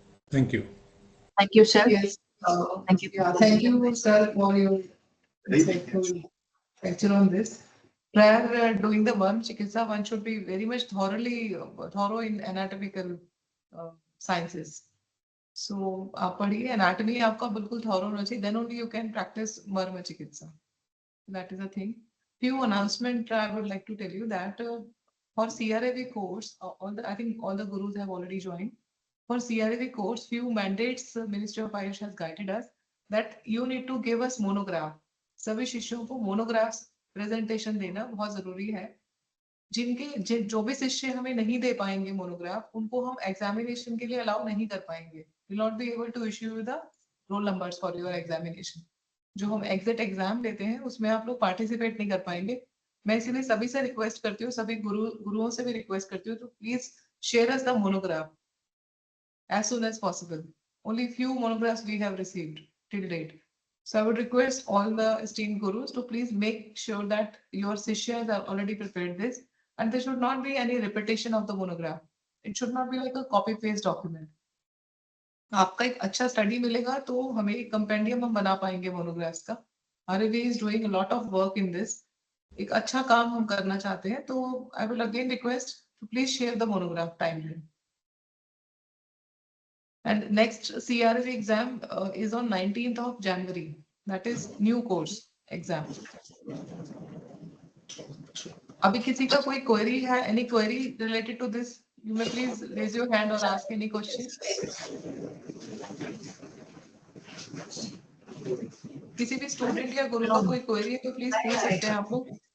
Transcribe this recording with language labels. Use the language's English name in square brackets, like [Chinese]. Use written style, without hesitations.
[English] Thank you. Thank you, sir. Yes. Thank you. Yeah, thank you, sir, for your insightful lecture on this. Prior doing the Marma Chikitsa, one should be very much thorough in anatomical sciences. [Hindi] So आप पढ़िए anatomy आपका बिल्कुल thorough होना चाहिए. [English] Then only you can practice Marma Chikitsa. That is a thing. Few announcement I would like to tell you that for CRAV course, I think all the gurus have already joined. For CRAV course, few mandates Ministry of Ayush has guided us that you need to give us monograph. [Hindi] सभी शिष्यों को monographs presentation देना बहुत जरूरी है. जो भी शिष्य हमें नहीं दे पाएंगे मोनोग्राफ, उनको हम एग्जामिनेशन के लिए अलाउ नहीं कर पाएंगे. [English] Will not be able to issue the roll numbers for your examination. [Hindi] जो हम एग्जिट एग्जाम लेते हैं उसमें आप लोग पार्टिसिपेट नहीं कर पाएंगे. मैं इसीलिए सभी से रिक्वेस्ट करती हूँ, सभी गुरुओं से भी रिक्वेस्ट करती हूँ, तो [English] Please share us the monograph as soon as possible. Only few monographs we have received till date. So I would request all the esteemed gurus to please make sure that your sishyas have already prepared this, and there should not be any repetition of the monograph. It should not be like a copy paste document. [Hindi] आपका एक अच्छा study मिलेगा तो हमें एक compendium हम बना पाएंगे मोनोग्राफ्स का. [English] RAV is doing a lot of work in this. [Hindi] एक अच्छा काम हम करना चाहते हैं, तो [English] I will again request to please share the monograph timely. And next CRAV exam is on 19th of January. That is new course exam. [Hindi] अभी किसी का कोई query है? [English] Any query related to this? You may please raise your hand or ask any question. [Hindi] किसी भी student या गुरु का कोई क्वेरी है तो प्लीज पूछ सकते हैं आप लोग.